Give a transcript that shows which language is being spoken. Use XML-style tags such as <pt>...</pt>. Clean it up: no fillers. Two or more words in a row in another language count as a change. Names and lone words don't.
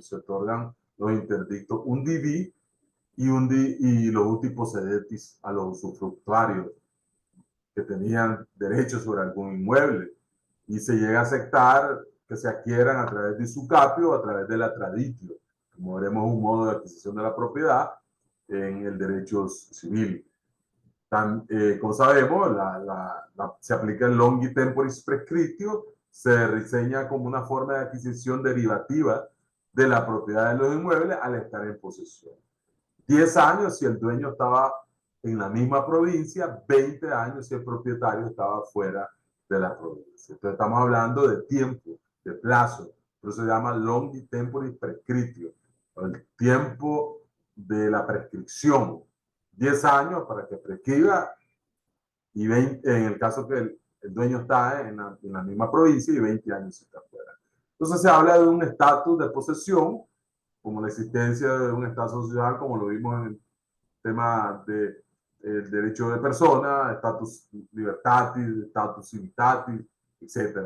<es>Se otorgan los interdictos undivi y los</es> <la>uti possedetis</la> <es>a los usufructuarios que tenían derechos sobre algún inmueble. Y se llega a aceptar que se adquieran a través de usucapio o a través de la traditio, como veremos un modo de adquisición de la propiedad en el derecho civil. Como sabemos, se aplica el</es> <la>longi temporis prescriptio,</la> <es>se diseña como una forma de adquisición derivativa de la propiedad de los inmuebles al estar en posesión. 10 años si el dueño estaba en la misma provincia, 20 años si el propietario estaba fuera de la provincia. Entonces estamos hablando de tiempo, de plazo. Por eso se llama</es> <la>longi temporis prescriptio,</la> <es>el tiempo de la prescripción. 10 años para que prescriba y 20, en el caso que el dueño está en la misma provincia, y 20 años si está fuera. Entonces se habla de un estatus de posesión, como la existencia de un estado social, como lo vimos en el tema de derecho de persona,</es> <la>estatus libertatis, estatus civitatis,</la> <es>etc.</es>